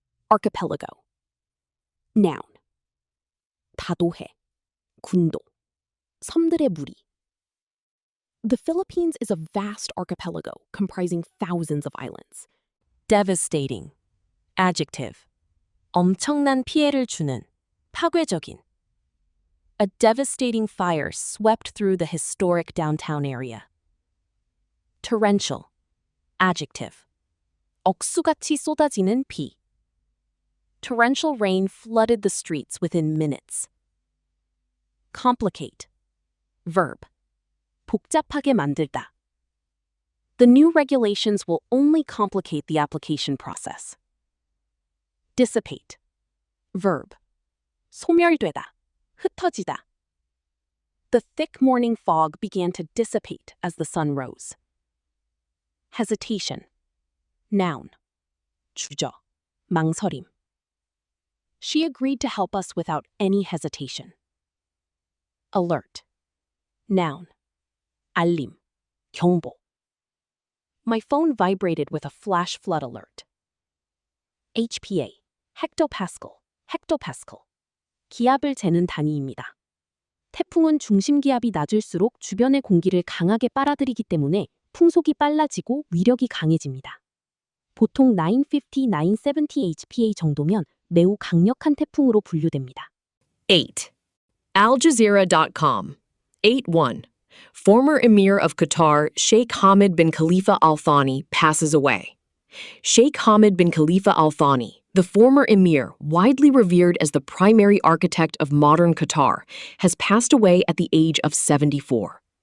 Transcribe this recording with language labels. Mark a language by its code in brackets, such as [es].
[en] Archipelago. Noun. [ko] 다도해. 군도. 섬들의 무리. [en] The Philippines is a vast archipelago comprising thousands of islands. Devastating. Adjective. [ko] 엄청난 피해를 주는, 파괴적인. [en] A devastating fire swept through the historic downtown area. Torrential. Adjective. [ko] 억수같이 쏟아지는 비. [en] Torrential rain flooded the streets within minutes. Complicate. Verb. [ko] 복잡하게 만들다. [en] The new regulations will only complicate the application process. Dissipate. Verb. [ko] 소멸되다, 흩어지다. [en] The thick morning fog began to dissipate as the sun rose. Hesitation. Noun. [ko] 주저, 망설임. [en] She agreed to help us without any hesitation. Alert. Noun. [ko] 알림, 경보. [en] My phone vibrated with a flash flood alert. [ko] HPA, 헥토파스칼. 기압을 재는 단위입니다. 태풍은 중심 기압이 낮을수록 주변의 공기를 강하게 빨아들이기 때문에 풍속이 빨라지고 위력이 강해집니다. 보통 950, 970 HPA 정도면 매우 강력한 태풍으로 분류됩니다. 8. AlJazeera.com. 8-1. [en] Former Emir of Qatar, Sheikh Hamad bin Khalifa Al Thani, passes away. Sheikh Hamad bin Khalifa Al Thani, the former emir, widely revered as the primary architect of modern Qatar, has passed away at the age of 74.